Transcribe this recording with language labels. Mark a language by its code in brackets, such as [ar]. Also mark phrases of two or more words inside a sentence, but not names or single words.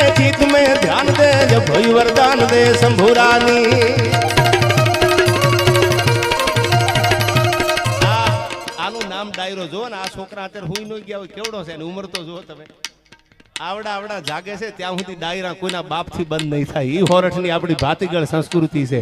[hi] चित में ध्यान दे जब भई वरदान दे शंभुरानी। [gu] આનું નામ ડાયરો જો ને, આ છોકરા અત્યારે હુઈ ન ગયા હોય કેવડો છે, ઉંમર તો જુઓ તમે, આવડા આવડા જાગે છે ત્યાં સુધી ડાયરા કોઈના બાપથી બંધ નહીં થાય. ઈ હોરઠની આપણી ભાતીગળ સંસ્કૃતિ છે.